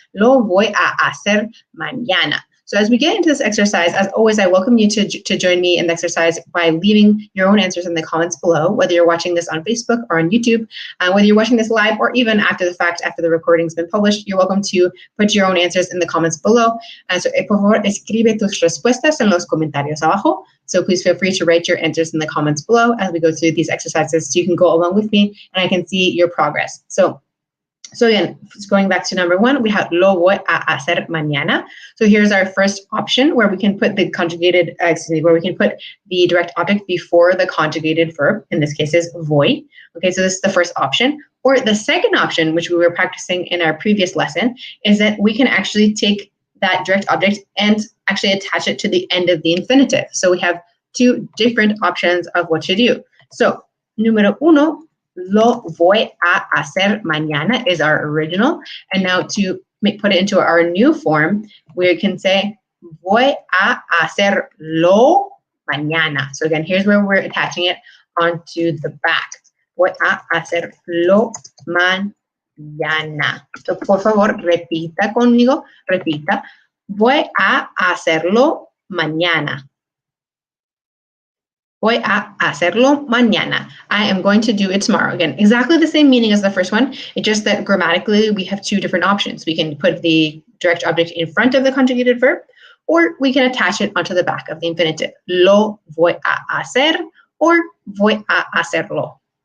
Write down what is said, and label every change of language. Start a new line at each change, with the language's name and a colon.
Spanish: Lo voy a hacer mañana.
English: So as we get into this exercise, as always, I welcome you to join me in the exercise by leaving your own answers in the comments below, whether you're watching this on Facebook or on YouTube, whether you're watching this live or even after the fact, after the recording's been published, you're welcome to put your own answers in the comments below.
Spanish: So, por favor, escribe tus respuestas en los comentarios abajo.
English: So please feel free to write your answers in the comments below as we go through these exercises so you can go along with me and I can see your progress. So again, going back to number one, we have
Spanish: lo voy a hacer mañana.
English: So here's our first option where we can put the conjugated, where we can put the direct object before the conjugated verb. In this case is voy. Okay, so this is the first option. Or the second option, which we were practicing in our previous lesson, is that we can actually take that direct object and actually attach it to the end of the infinitive. So we have two different options of what to do.
Spanish: So, número uno, lo voy a hacer mañana
English: is our original. And now to put it into our new form, we can say
Spanish: voy a hacerlo mañana.
English: So again, here's where we're attaching it onto the back.
Spanish: Voy a hacerlo mañana. So por favor, repita conmigo, repita. Voy a hacerlo mañana. Voy a hacerlo mañana.
English: I am going to do it tomorrow. Again, exactly the same meaning as the first one. It's just that grammatically we have two different options. We can put the direct object in front of the conjugated verb, or we can attach it onto the back of the infinitive.
Spanish: Lo voy a hacer or voy a hacerlo.